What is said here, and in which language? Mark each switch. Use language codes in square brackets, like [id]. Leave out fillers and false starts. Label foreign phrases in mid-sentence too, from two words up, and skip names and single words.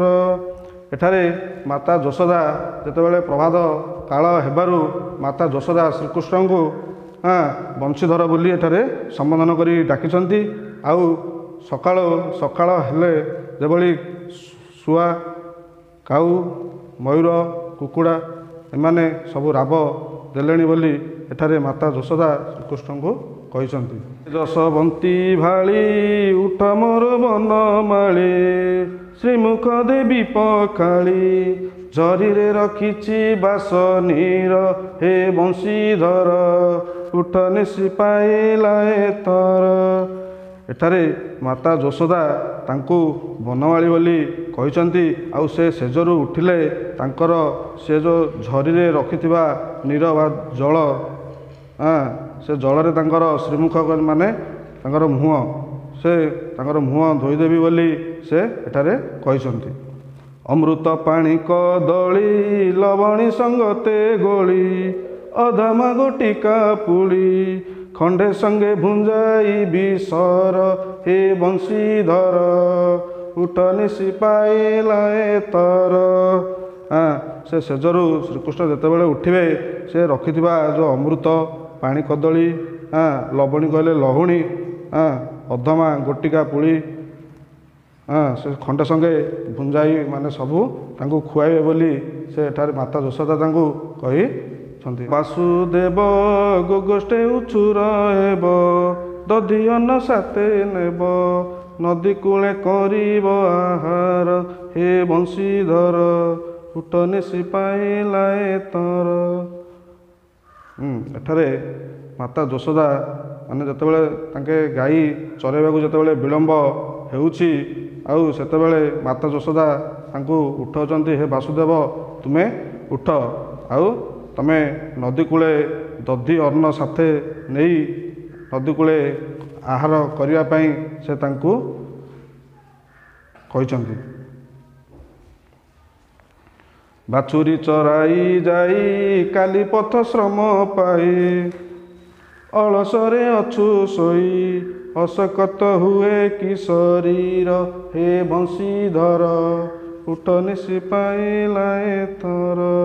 [or] ଏଠାରେ ମାତା ଯଶୋଦା ଯେତେବେଳେ ପ୍ରଭାତ କାଳ ହେବାରୁ ମାତା ଯଶୋଦା ଶ୍ରୀକୃଷ୍ଣଙ୍କୁ ବଂଶୀଧର ବୋଲି ଏଠାରେ ସମ୍ବୋଧନ କରି ଡାକିଛନ୍ତି। ଆଉ ସକାଳ ସକାଳ ହେଲେ ଯେଭଳି ଶୁଆ, କାଉ, ମୟୂର, କୁକୁଡ଼ା ଏମାନେ ସବୁ ରାବ ଦେଲେଣି ବୋଲି ଏଠାରେ ମାତା ଯଶୋଦା ଶ୍ରୀକୃଷ୍ଣଙ୍କୁ କହୁଛନ୍ତି। ଯଶୋମତୀ ଭାଳି ଉଠ ମୋର ବନମାଳୀ, ଶ୍ରୀମୁଖ ଦେବି ପଖାଳି, ଝରୀରେ ରଖିଛି ବାସ ନୀର ହେ ବଂଶୀଧର, ଉଠ ନିଦ ପାହିଲାଣି ଏଥର। ଏଠାରେ ମାତା ଯଶୋଦା ତାଙ୍କୁ ବନମାଳୀ ବୋଲି କହୁଛନ୍ତି। ଆଉ ସେ ସେଜରୁ ଉଠିଲେ ତାଙ୍କର ସେ ଯୋ ଝରୀରେ ରଖିଥିବା ନୀର ବା ଜଳ, ସେ ଜଳରେ ତାଙ୍କର ଶ୍ରୀମୁଖ ମାନେ ତାଙ୍କର ମୁହଁ, ସେ ତାଙ୍କର ମୁହଁ ଧୋଇଦେବି ବୋଲି ସେ ଏଠାରେ କହୁଛନ୍ତି। ଅମୃତ ପାଣି କଦଳୀ ଲହୁଣୀ ସଙ୍ଗତେ ଗୋଳି, ଅଧମା ଗୋଟିକା ପୁଳି, ଖଣ୍ଡେ ସଙ୍ଗେ ଭୁଞ୍ଜାଇବି ସର ହେ ବଂଶୀଧର, ଉଠ ନିଦ ପାହିଲାଣି ଏଥର। ସେ ସେଜରୁ ଶ୍ରୀକୃଷ୍ଣ ଯେତେବେଳେ ଉଠିବେ ସେ ରଖିଥିବା ଯୋ ଅମୃତ ପାଣି କଦଳୀ, ଲହୁଣୀ କହିଲେ ଲହୁଣୀ, ଅଧମା ଗୋଟିକା ପୁଳି, ସେ ଖଣ୍ଡେ ସଙ୍ଗେ ଭୁଞ୍ଜାଇ ମାନେ ସବୁ ତାଙ୍କୁ ଖୁଆଇବେ ବୋଲି ସେ ଏଠାରେ ମାତା ଯଶୋଦା ତାଙ୍କୁ କହି। ବାସୁଦେବ ଗୋଗୋଷ୍ଠେ ଉଛୁର ହେବ, ଦଧି ଅନ୍ନ ସାଥେ ନେବ, ନଦୀ କୂଳେ କରିବ ଆହାର ହେ ବଂଶୀଧର, ଉଠ ନିଦ ପାହିଲାଣି ଏଥର। ଏଠାରେ ମାତା ଯଶୋଦା ମାନେ ଯେତେବେଳେ ତାଙ୍କୁ ଗାଈ ଚରାଇବାକୁ ଯେତେବେଳେ ବିଳମ୍ବ ହେଉଛି, ଆଉ ସେତେବେଳେ ମାତା ଯଶୋଦା ତାଙ୍କୁ ଉଠାଉଛନ୍ତି, ହେ ବାସୁଦେବ ତୁମେ ଉଠ, ଆଉ ତୁମେ ନଦୀ କୂଳେ ଦଧି ଅନ୍ନ ସାଥେ ନେଇ ନଦୀ କୂଳେ ଆହାର କରିବ ପାଇଁ ସେ ତାଙ୍କୁ କହୁଛନ୍ତି। ବାଛୁରୀ ଚରାଇ ଯାଇ କାଲି ପଥ ଶ୍ରମ ପାଇ, ଅଳସରେ ଅଛୁ ଶୋଇ, ଅସକତ ହୁଏ କି ଶରୀର ହେ ବଂଶୀଧର, ଉଠ ନିଦ ପାହିଲାଣି ଏଥର।